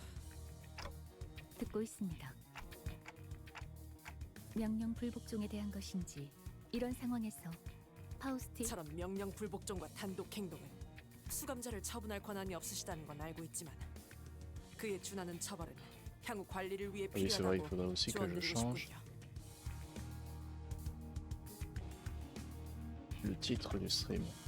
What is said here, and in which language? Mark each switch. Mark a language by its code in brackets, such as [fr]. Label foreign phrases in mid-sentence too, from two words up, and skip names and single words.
[ko] 듣고 있습니다. 명령 불복종에 대한 것인지 이런 상황에서 파우스트 처럼 명령 불복종과 단독 행동은 수감자를 처분할 권한이 없으시다는 건 알고 있지만 그에 준하는 처벌은 향후 관리를 위해 [fr] Oui, c'est vrai, il [ko] 필요하다고 [fr] faudrait aussi que je [ko] 조언드리고 [fr] change [ko] 싶군요. [fr] le titre du stream.